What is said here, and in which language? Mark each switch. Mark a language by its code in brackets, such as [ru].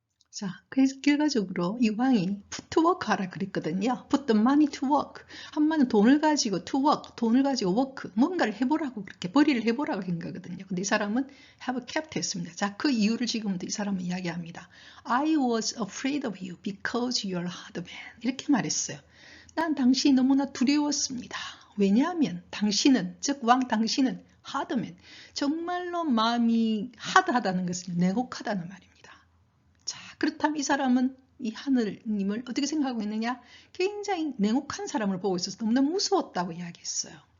[ko] 자, 그래서 결과적으로 이 왕이 put to work 하라 그랬거든요. [en] put the money to work. [ko] 한마디로 돈을 가지고 to work, 돈을 가지고 work, 뭔가를 해보라고 그렇게 벌이를 해보라고 한 거거든요. 근데 이 사람은 have kept 했습니다. 자, 그 이유를 지금부터 이 사람은 이야기합니다. [en] I was afraid of you because you're hard man. [ko] 이렇게 말했어요. 난 당신이 너무나 두려웠습니다. 왜냐하면 당신은, 즉 왕 당신은 hard man. 정말로 마음이 하드하다는 것은 냉혹하다는 말입니다. 자, 그렇다면 이 사람은 이 하늘님을 어떻게 생각하고 있느냐? 굉장히 냉혹한 사람을 보고 있어서 너무나 무서웠다고 이야기했어요.